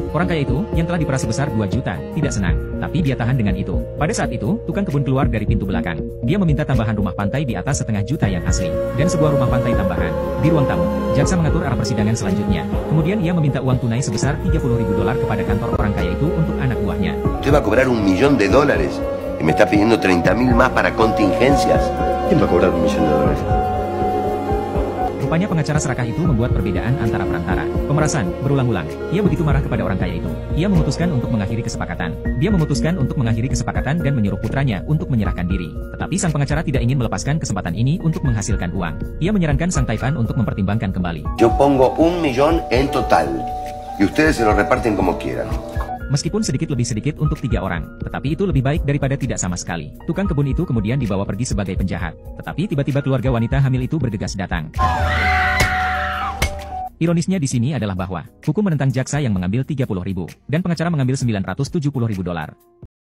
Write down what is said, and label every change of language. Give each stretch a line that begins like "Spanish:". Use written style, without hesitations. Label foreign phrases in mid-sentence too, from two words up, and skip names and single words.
Indonesian: Orang kaya itu, yang telah diperas sebesar 2 juta, tidak senang. Tapi dia tahan dengan itu. Pada saat itu, tukang kebun keluar dari pintu belakang. Dia meminta tambahan rumah pantai di atas $500,000 yang asli. Dan sebuah rumah pantai tambahan. Di ruang tamu, jaksa mengatur arah persidangan selanjutnya. Kemudian ia meminta uang tunai sebesar $30.000 kepada kantor orang kaya itu untuk anak buahnya.
Spanish: Usted va a cobrar $1.000.000 y me está pidiendo 30.000 más para contingencias. ¿Quién va a cobrar $1.000.000?
Indonesian: Rupanya pengacara serakah itu membuat perbedaan antara perantara. Pemerasan, berulang-ulang. Ia begitu marah kepada orang kaya itu. Ia memutuskan untuk mengakhiri kesepakatan. Dia memutuskan untuk mengakhiri kesepakatan dan menyuruh putranya untuk menyerahkan diri. Tetapi sang pengacara tidak ingin melepaskan kesempatan ini untuk menghasilkan uang. Ia menyarankan sang Taifan untuk mempertimbangkan kembali.
Spanish: Yo pongo 1.000.000 en total y ustedes se lo reparten como quieran.
Indonesian: Meskipun sedikit lebih sedikit untuk 3 orang, tetapi itu lebih baik daripada tidak sama sekali. Tukang kebun itu kemudian dibawa pergi sebagai penjahat. Tetapi tiba-tiba keluarga wanita hamil itu bergegas datang. Ironisnya di sini adalah bahwa hukum menentang jaksa yang mengambil $30.000 dan pengacara mengambil $970.000.